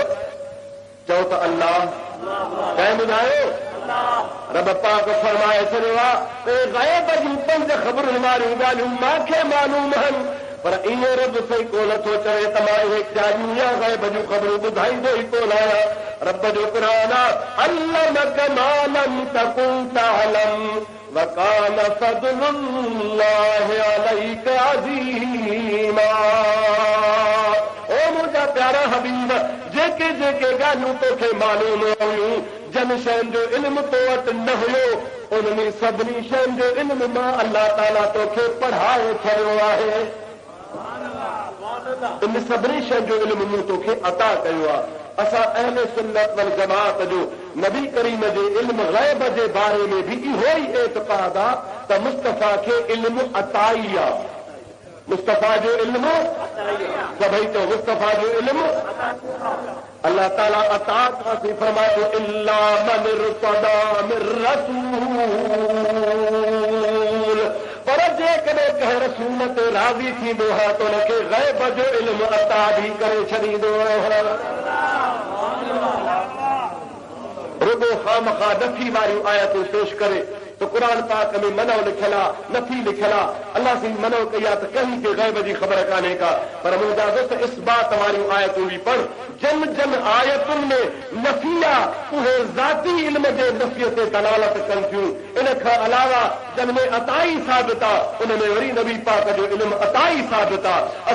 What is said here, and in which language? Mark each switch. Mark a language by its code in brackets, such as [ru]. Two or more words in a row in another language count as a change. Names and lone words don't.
[sd] चओ त अल्लाह कंहिं ॿुधायो रब पाक फरमाए छॾियो आहे ग़ैब जूं 5 ख़बरूं वारियूं ॻाल्हियूं मूंखे मालूम आहिनि पर इहो रब सही कोन थो चवे त मां इहे ॼाणियूं या ग़ैब जूं ख़बरूं ॿुधाईंदो ई कोन आहियां रब जो क़ुरान आहे [ar] علمك ما لم تكن تعلم وكان فضل الله عليك عظيما [sd] ओ मुंहिंजा प्यारा हबीब जेके जेके ॻाल्हियूं तोखे मालूम हुयूं जन शयुनि जो इल्मु तो वटि न हुयो उन्हनि सभिनी शयुनि जो इल्मु मां अल्लाह ताला तोखे पढ़ाए छॾियो आहे इन सभिनी शयुनि जो इल्मु मूं तोखे अता कयो आहे असां अहले सुन्नत वल जमात जो नबी करीम जे इल्म ग़ैब जे बारे में भी इहो ई एतिक़ाद आहे त मुस्तफ़ा खे इल्मु अताई आहे मुस्तफ़ा जो इल्मु सभई चओ मुस्तफ़ा जो इल्मु अल्लाह ताला अता काफ़ी फरमायो [ar] إلا من ارتضى من [sd] रसूल पर जेकॾहिं कंहिं रसूल ते राज़ी थींदो आहे त हुनखे ग़ैब जो इल्मु अता बि करे छॾींदो आहे रुगो खामखा नफ़ी वारियूं आयतूं पेश करे तो कुरान पाक में मनो लिखियलु आहे, नथी लिखियलु आहे। अल्लाह सी मनो कई आहे त कहीं के ग़ैब जी ख़बर कान्हे का, पर मुंहिंजा दोस्त इस्बात वारियूं आयतूं बि पढ़। जिन जिन आयतुनि में नफ़ी आहे उहे ज़ाती इल्म जे नफ़ीअ ते दलालत कनि थियूं। इन खां अलावा जिन में अताई साबित आहे उन में वरी नबी पाक जो इल्म अताई साबित आहे।